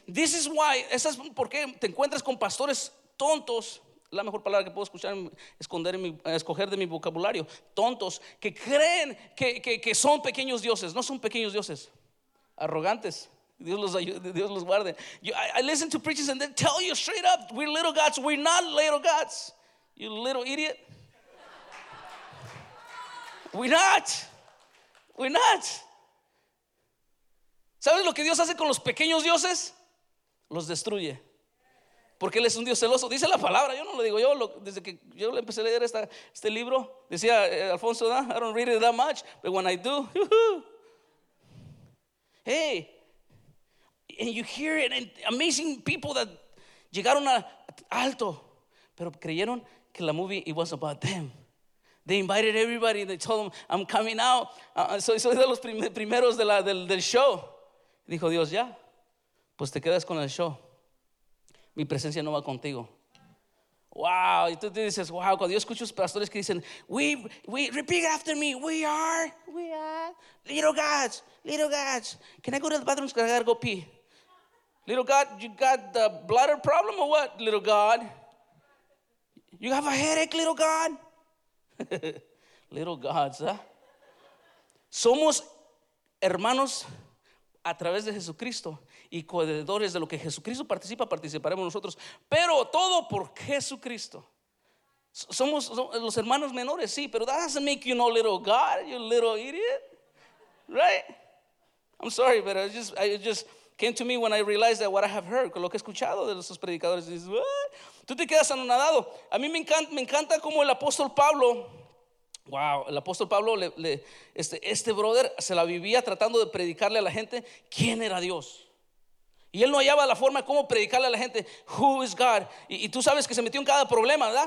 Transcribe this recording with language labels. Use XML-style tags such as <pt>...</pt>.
<en>This is why,</en> <es>esa es por qué te encuentras con pastores tontos. La mejor palabra que puedo escuchar, escoger de mi vocabulario, tontos, que creen que son pequeños dioses. No son pequeños dioses, arrogantes. Dios los ayude, Dios los guarde.</es> <en>I listen to preachers and they tell you straight up, we're little gods, we're not little gods. You little idiot. We're not.</en> <es>¿Sabes lo que Dios hace con los pequeños dioses? Los destruye. Porque Él es un Dios celoso. Dice la palabra, yo no lo digo yo. Desde que yo le empecé a leer este libro, decía Alfonso,</es> <en>I don't read it that much, but when I do, hey. And you hear it, and amazing people that</en> <es>llegaron a alto, pero creyeron que la movie,</es> <en>it was about them. They invited everybody, they told them, I'm coming out.</en> <es>Soy de los primeros del show. Dijo Dios, ya, pues te quedas con el show. Mi presencia no va contigo. Wow, y tú te dices, wow, cuando yo escucho a los pastores que dicen,</es> <en>we repeat after me, we are little gods. Can I go to the bathroom? Can I go pee? Little God, you got the bladder problem or what, little God? You have a headache, little God? Little gods, ¿eh?</en> <es>Somos hermanos a través de Jesucristo y coheredores de lo que Jesucristo participa, participaremos nosotros, pero todo por Jesucristo. Somos los hermanos menores, sí, pero</es> <en>that doesn't make you no little God, you little idiot, right? I'm sorry, but it just came to me when I realized that what I have heard,</en> <es>lo que he escuchado de esos predicadores,</es> <en>is, what?</en> <es>Tú te quedas anonadado. A mí me encanta como el apóstol Pablo. Wow, el apóstol Pablo, este brother se la vivía tratando de predicarle a la gente quién era Dios. Y él no hallaba la forma de cómo predicarle a la gente,</es> <en>who is God.</en> <es>Y tú sabes que se metió en cada problema, ¿verdad?</es>